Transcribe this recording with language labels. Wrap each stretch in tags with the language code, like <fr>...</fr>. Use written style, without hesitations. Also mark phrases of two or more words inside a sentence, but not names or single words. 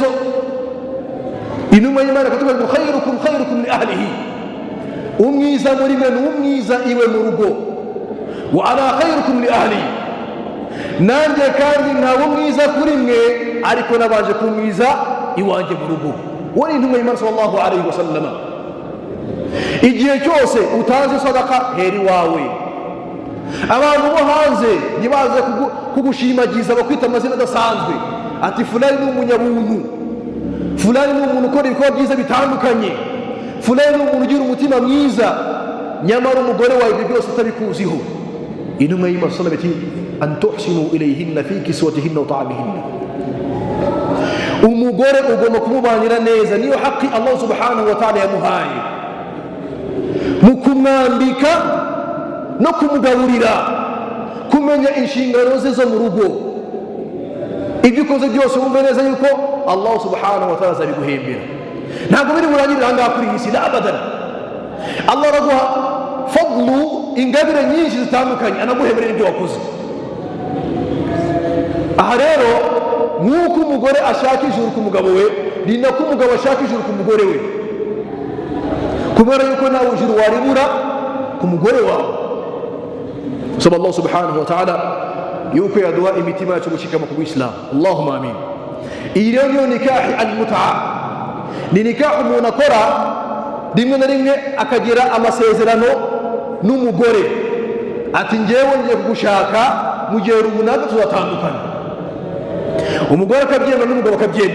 <rw>Intumwa y'Imana ikatubwira ngo</rw> <ar>خيركم لأهله,</ar> <rw>umwiza muri mwe n'umwiza iwe mu rugo.</rw> <ar>وأنا خيركم لأهلي,</ar> <rw>nanjye kandi ntawe mwiza kuri mwe ariko nabaje kumwiza iwanjye mu rugo. Wari intumwa y'Imana</rw> <ar>صلى الله عليه وسلم.</ar> <rw>Igihe cyose utanze sadaka heri iwawe, abantu bo hanze ntibaze kugushimagiza bakwita amazina adasanzwe, ati fulani ni umunyabuntu, fulani ni umuntu ukora ibikorwa byiza bitandukanye, fulani ni umuntu ugira umutima mwiza, nyamara umugore wawe ibyo byose utabikuziho. Intumwa y'Imana</rw> <ar>صلى الله عليه وسلم</ar> <rw>ati</rw> <ar>أن تحسن إليهن في كسوتهن وطعامهن,</ar> <rw>umugore ugomba kumubanira neza, niyo haki</rw> <ar>الله سبحانه وتعالى</ar> <rw>yamuhaye, mu kumwambika no kumugaburira, kumenya inshingano ze zo mu rugo. Ibyo ukoze byose wumve neza yuko</rw> <ar>الله سبحانه وتعالى</ar> <rw>azabiguhembera. Ntabwo biri burangirire ahangaha kuri iyi si,</rw> <ar>لا أبدا.</ar> <rw>Allah araguha fadlu, ingabire nyinshi zitandukanye, anaguhemerera ibyo wakoze. Aha rero nk'uko umugore ashaka ijuru ku mugabo we, ni nako umugabo ashaka ijuru ku mugore we, kubera yuko nawe ijuru waribura ku mugore wawe. Saba</rw> <ar>الله سبحانه وتعالى</ar> <rw>yuko yaduha imitima yacu gushikama ku Islam.</rw> <ar>اللهم آمين.</ar> <rw>Iyi rero niyo</rw> <ar>نكاح المتعة,</ar> <rw>ni nikahi umuntu akora rimwe na rimwe akagira amasezerano n'umugore, ati njyewe ngiye kugushaka mu gihe runaka tuzatandukana. Umugore akabyemera n'umugabo akabyemera.</rw>